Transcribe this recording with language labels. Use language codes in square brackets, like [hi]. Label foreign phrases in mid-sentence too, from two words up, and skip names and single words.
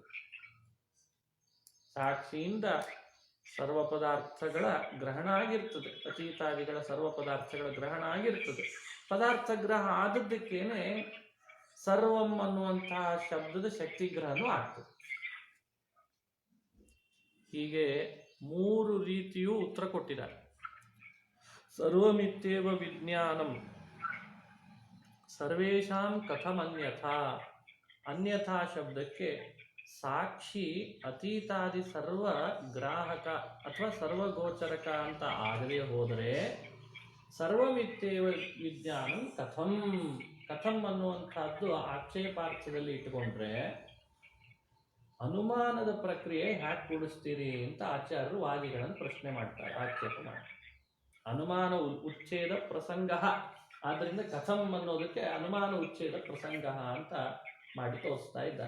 [kn] ಸಾಕ್ಷಿಯಿಂದ ಸರ್ವ ಪದಾರ್ಥಗಳ ಗ್ರಹಣ ಆಗಿರ್ತದೆ, ಅತೀತಾದಿಗಳ ಸರ್ವ ಪದಾರ್ಥಗಳ ಗ್ರಹಣ ಆಗಿರ್ತದೆ. ಪದಾರ್ಥ ಗ್ರಹ ಆದದ್ದಕ್ಕೇನೆ ಸರ್ವಂ ಅನ್ನುವಂತಹ ಶಬ್ದದ ಶಕ್ತಿಗ್ರಹನೂ ಆಗ್ತದೆ. ಹೀಗೆ 3 ರೀತಿಯೂ ಉತ್ತರ ಕೊಟ್ಟಿದ್ದಾರೆ. [sa] ಸರ್ವಮಿತ್ಯೇವ ವಿಜ್ಞಾನಂ ಸರ್ವೇಷಾಂ ಕಥಮನ್ಯಥಾ. [kn] ಅನ್ಯಥಾ ಶಬ್ದಕ್ಕೆ ಸಾಕ್ಷಿ ಅತೀತಾದಿ ಸರ್ವ ಗ್ರಾಹಕ ಅಥವಾ ಸರ್ವಗೋಚರಕ ಅಂತ ಆಗದೆ ಹೋದರೆ [sa] ಸರ್ವಮಿತ್ಯೇವ ವಿಜ್ಞಾನಂ ಕಥಂ. [kn] ಕಥಂ ಅನ್ನುವಂಥದ್ದು ಆಕ್ಷೇಪಾರ್ಥದಲ್ಲಿ ಇಟ್ಟುಕೊಂಡ್ರೆ ಅನುಮಾನದ ಪ್ರಕ್ರಿಯೆ ಹ್ಯಾಕ್ ಕೂಡಿಸ್ತೀರಿ ಅಂತ ಆಚಾರ್ಯರು ವಾದಿಗಳನ್ನು ಪ್ರಶ್ನೆ ಮಾಡ್ತಾರೆ, ಆಕ್ಷೇಪ ಮಾಡ್ತಾರೆ. ಅನುಮಾನ ಉಚ್ಛೇದ ಪ್ರಸಂಗ, ಆದ್ದರಿಂದ ಕಥಂ ಅನ್ನೋದಕ್ಕೆ ಅನುಮಾನ ಉಚ್ಛೇದ ಪ್ರಸಂಗ ಅಂತ ಮಾಡಿ ತೋರಿಸ್ತಾ ಇದ್ದಾರೆ.